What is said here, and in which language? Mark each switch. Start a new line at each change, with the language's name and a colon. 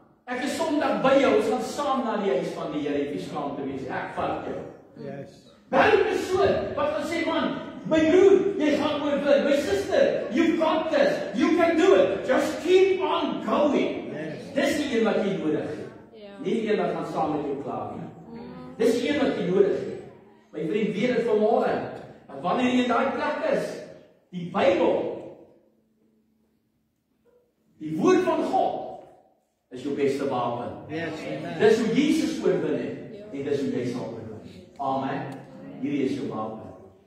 Afrikaans: Ek is Sondag by jou, ons gaan saam na die huis van die Here, jy is klaar te wees, ek vat jou.
English: Yes.
Afrikaans: Bel die persoon wat gaan sê, man, my broer, jy gaan oorwin.
English: My sister, you got this. You can do it. Just keep on going. Yes.
Afrikaans: Dis die een wat jy nodig het. Nie die een wat gaan saam met jou klaar nie. Dis die een wat jy nodig het. My vriend, weet dit vanmôre. En wanneer jy in daai plek is, die Bybel, die woord van God, is jou beste wapen.
English: Yes. Amen.
Afrikaans: Dis hoe Jesus oorwin het, en dis hoe jy sal oorwin. Amen. Hierdie is jou wapen.